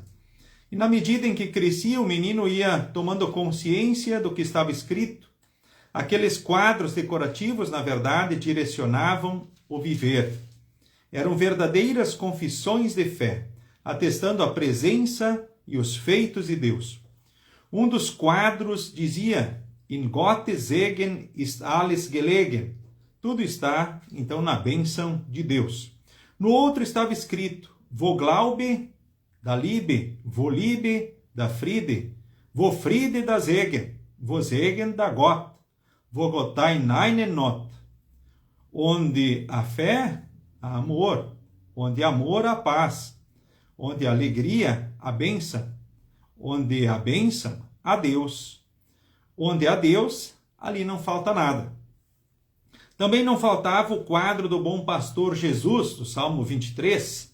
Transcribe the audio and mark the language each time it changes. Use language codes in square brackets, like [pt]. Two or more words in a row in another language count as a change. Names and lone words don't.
[pt] E na medida em que crescia, o menino ia tomando consciência do que estava escrito. Aqueles quadros decorativos, na verdade, direcionavam o viver. Eram verdadeiras confissões de fé, atestando a presença e os feitos de Deus. Um dos quadros dizia: [de] In Gottes Segen ist alles gelegen. [pt] Tudo está, então, na bênção de Deus. No outro estava escrito: [de] Wo Glaube, da Liebe, wo Liebe, da Friede, wo Friede, da Segen, wo Segen, da Gott, wo Gott ein eine Not. [pt] Onde a fé, há amor, onde amor, há paz, onde a alegria, a bênção, onde a bênção, há Deus, onde há Deus, ali não falta nada. Também não faltava o quadro do bom pastor Jesus, do Salmo 23.